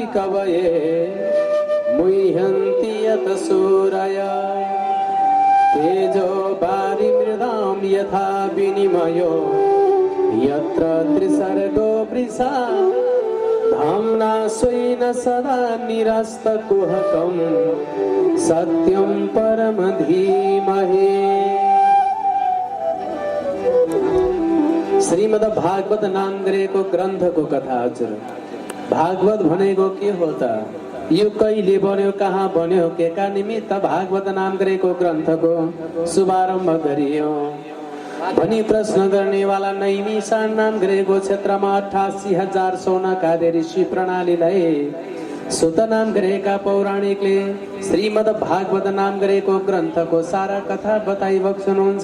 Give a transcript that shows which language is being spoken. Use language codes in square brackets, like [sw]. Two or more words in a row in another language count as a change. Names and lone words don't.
[sa] कवये मुह्यन्ति यत सूरय तेजो वारिमृदां यथा विनिमयो यत्र त्रिसर्गो वृषा धाम्ना स्वेन सदा निरस्तकुहकं सत्यं परम धीमहि। [ne] श्रीमद् भागवत नाम गरेको ग्रन्थको कथा हजुर। भागवत भनेको के हो त? यो कहिले बन्यो, कहाँ बन्यो, के का निमित्त भागवत नाम गरेको ग्रन्थको शुभारम्भ गरियो भनी प्रश्न गर्नेवाला नैमिषारण्य नाम गरेको क्षेत्रमा 88,000 सौनकादि ऋषि प्रणालीलाई सुत नाम गरेका पौराणिकले श्रीमद् भागवत नाम गरेको ग्रन्थको सारा कथा बताइबक्सनुहुन्छ।